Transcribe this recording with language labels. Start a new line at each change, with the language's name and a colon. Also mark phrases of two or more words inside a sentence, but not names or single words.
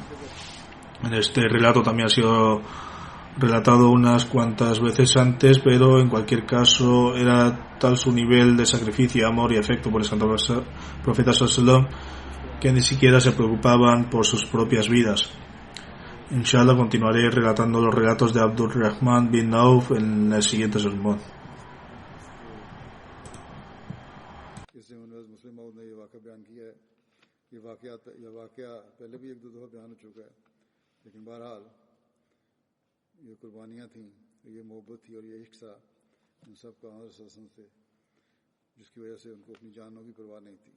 Spanish: En este relato también ha sido relatado unas cuantas veces antes, pero en cualquier caso era tal su nivel de sacrificio, amor y afecto por el Santo Profeta
Arabic: صلى الله عليه وسلم
Spanish: que ni siquiera se preocupaban por sus propias vidas. Inshallah continuaré relatando los relatos de Abdul Rahman bin Auf en el siguiente sermón.
Urdu: لیکن بہرحال یہ قربانیاں تھیں، یہ محبت تھی اور یہ عشق تھا ان سب کا حضرت سے، جس کی وجہ سے ان کو اپنی جانوں کی پرواہ نہیں تھی.